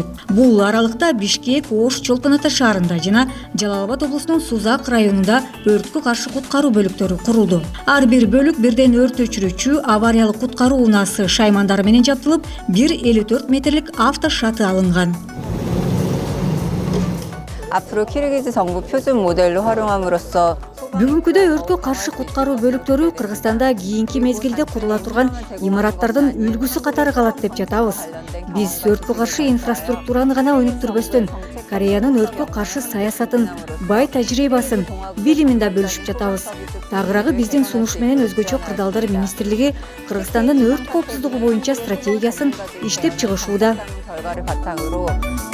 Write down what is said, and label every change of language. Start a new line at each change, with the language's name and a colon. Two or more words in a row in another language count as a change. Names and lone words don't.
Kyrgyz: Бул аралыкта Бишкек, Ош, Чолпон Ата шаарында жана Жалал-Абад облусунун Сузак районунда өрткө каршы куткаруу бөлүктөрү курулду. Ар бир бөлүк бирден өрт өчүрүүчү, авариялык куткаруу унаасы, шаймандары менен жабдылып, 54 метрлик авто шаты алынган.
Korean: 앞으로 키르기즈 정부 표준 모델로 활용함으로써
Kyrgyz: Бүгүнкүдө өрткө каршы куткаруу бөлүктөрү Кыргызстанда кийинки мезгилде курула турган имараттардын үлгүсү катары калат деп жатабыз. Биз өрткө каршы инфраструктураны гана өнүктүрбөстөн, Кореянын өрткө каршы саясатын, бай тажрыйбасын, билимин да бөлүшүп жатабыз. Тагыраагы биздин сунуш менен өзгөчө кырдаалдар министрлиги Кыргызстандын өрт коопсуздугу боюнча стратегиясын иштеп чыгышууда.
Korean: 결과를 바탕으로